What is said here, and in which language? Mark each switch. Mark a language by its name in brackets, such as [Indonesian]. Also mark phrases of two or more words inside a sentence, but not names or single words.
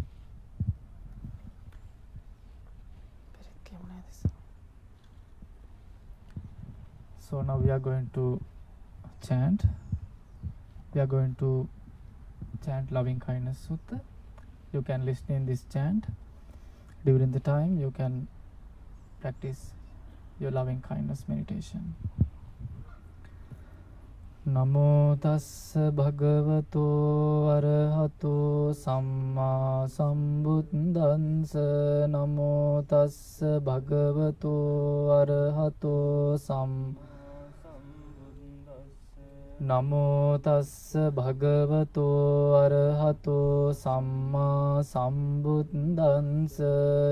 [English] So now we are going to chant. We are going to chant Loving Kindness Sutta. You can listen in this chant. During the time you can practice your loving kindness meditation. [Pali] Namo tassa bhagavato arahato samma sambuddhassa. Namo tassa bhagavato arahato Namo tassa bhagavato arahato samma sambuddhassa.